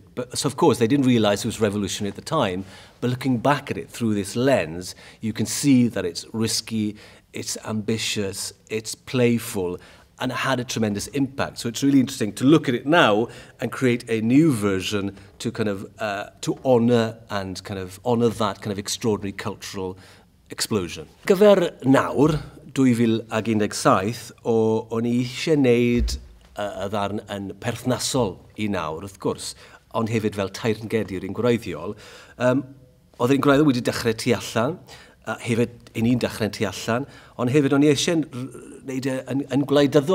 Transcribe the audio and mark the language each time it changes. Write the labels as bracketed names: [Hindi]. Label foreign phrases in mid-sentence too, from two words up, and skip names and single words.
[English] So of course, they didn't realize it was revolutionary at the time. But looking back at it through this lens, you can see that it's risky, it's ambitious, it's playful, and it had a tremendous impact. So it's really interesting to look at it now and create a new version to kind of to honour that kind of extraordinary cultural explosion. [Welsh] Gyfer nawr, 2017, o'n i eisiau wneud y ddarn yn perthnasol I nawr, wrth gwrs, ond hefyd fel tairngedig i'n gwreiddiol. Oedd ein gwreiddiol wedi dechrau tu allan, hefyd i ni'n dechrau'n tu allan, ond hefyd o'n i eisiau wneud yn gwleidyddol.